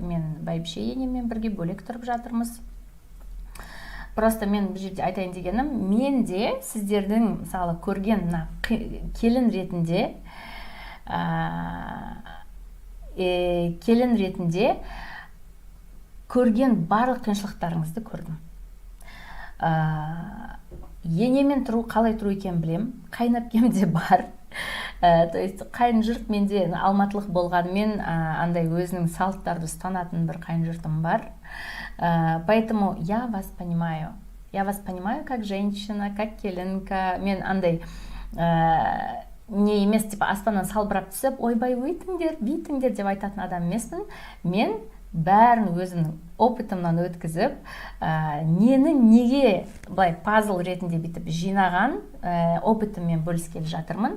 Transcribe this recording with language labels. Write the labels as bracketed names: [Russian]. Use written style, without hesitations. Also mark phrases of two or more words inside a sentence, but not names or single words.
[Kazakh] Мен бәйбіше енеммен бірге бөлек тұрып жатырмыз. Просто мен бұл жерде айтайын дегенім, мен де сіздердің мысалы көрген келін ретінде көрген барлық қиыншылықтарыңызды көрдім. Енемен қалай тұру екен білем, қайнапкем де бар. [Russian] То есть [Kazakh] қайын жұрт менде алматылық болғанмен андай өзінің салттарды ұстанатын бір қайын жұртым бар. [Russian] Поэтому я вас понимаю. Я вас понимаю как женщина, как келінка. [Kazakh] Мен андай не емес, типа аспаннан салбырап түсіп, ойбай өйтіңдер, бүйтіңдер деп айтатын адам емеспін. Мен бәрін өзімнің опытымнан өткізіп, неге былай пазл ретінде бүйтіп жинаған опытыммен бөліскелі жатырмын.